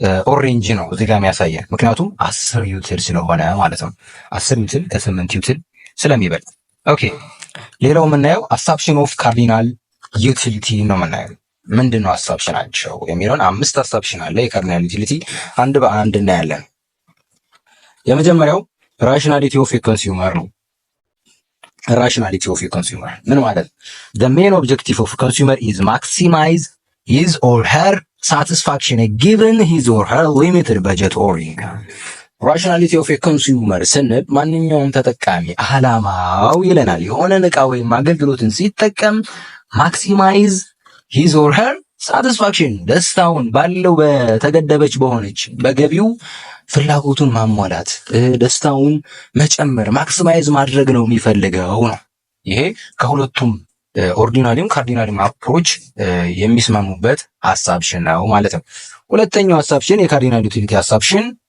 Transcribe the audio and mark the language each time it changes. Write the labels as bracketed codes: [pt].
[am] ኦሬንጅ ነው እዚህ ጋር የሚያሳየን፣ ምክንያቱም 10 ዩቲል ስለሆነ ማለት ነው። 10 ዩቲል ከ8 ዩቲል ስለሚበልጥ። ኦኬ ሌላው የምናየው አሳፕሽን ኦፍ ካርዲናል ዩቲሊቲ ነው የምናየው። ምንድነው አሳፕሽናቸው የሚለውን 5 አሳፕሽን አለ የካርዲናል ዩቲሊቲ፣ አንድ በአንድ እናያለን። የመጀመሪያው ራሽናሊቲ ኦፍ ኮንሱመር ነው። ራሽናሊቲ ኦፍ ኮንሱመር ምን ማለት ነው? [en] the main objective of consumer is maximize his or her satisfaction given his or her limited budget or income. [am] ራሽናሊቲ ኦፍ ኮንሱመር ስንል ማንኛውም ተጠቃሚ አላማው ይለናል የሆነን ዕቃ ወይም አገልግሎትን ሲጠቀም [en] ማክሲማይዝ ሂዝ ኦር ሄር ሳቲስፋክሽን [am] ደስታውን ባለው በተገደበች በሆነች በገቢው ፍላጎቱን ማሟላት ደስታውን መጨመር ማክሲማይዝ ማድረግ ነው የሚፈልገው ነው። ይሄ ከሁለቱም ኦርዲናሊም ካርዲናሊም አፕሮች የሚስማሙበት አሳብሽን ነው ማለት ነው። ሁለተኛው አሳብሽን የካርዲናል ዩቲሊቲ አሳብሽን